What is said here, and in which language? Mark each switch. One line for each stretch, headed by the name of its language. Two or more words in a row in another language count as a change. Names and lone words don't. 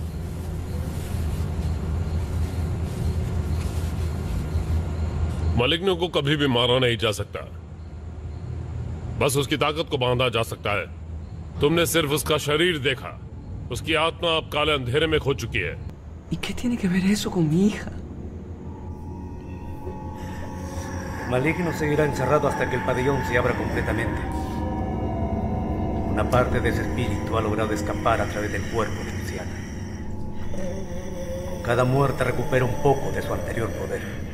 Hindi: मलिग्नो को कभी भी मारा नहीं जा सकता, बस उसकी ताकत को बांधा जा सकता है। तुमने सिर्फ उसका शरीर देखा, उसकी आत्मा अब काले अंधेरे में खो चुकी है।
Spanish: ¿Y qué tiene que ver eso con mi hija? Maligno seguirá encerrado hasta que el pabellón se abra completamente. Una parte de ese espíritu ha logrado escapar a través del cuerpo de Luciana. Cada muerte recupera un poco de su anterior poder.